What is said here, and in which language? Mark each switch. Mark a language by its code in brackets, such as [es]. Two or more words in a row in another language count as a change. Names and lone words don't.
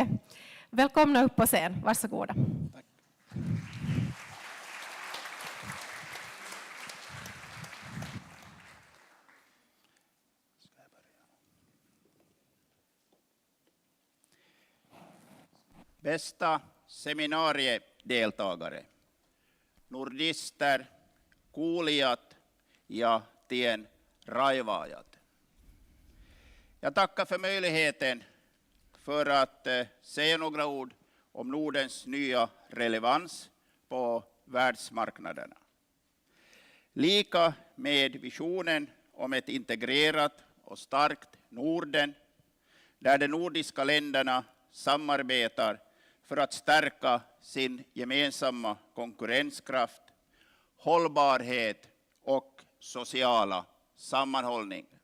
[sv] Välkomna upp på scen, varsågoda. Tack. Bästa seminariedeltagare, nordister, [fi] kuulijat ja tien raivaajat. [sv] Jag tackar för möjligheten för att säga några ord om Nordens nya relevans på världsmarknaderna. Lika med visionen om ett integrerat och starkt Norden, där de nordiska länderna samarbetar för att stärka sin gemensamma konkurrenskraft, hållbarhet och sociala sammanhållning.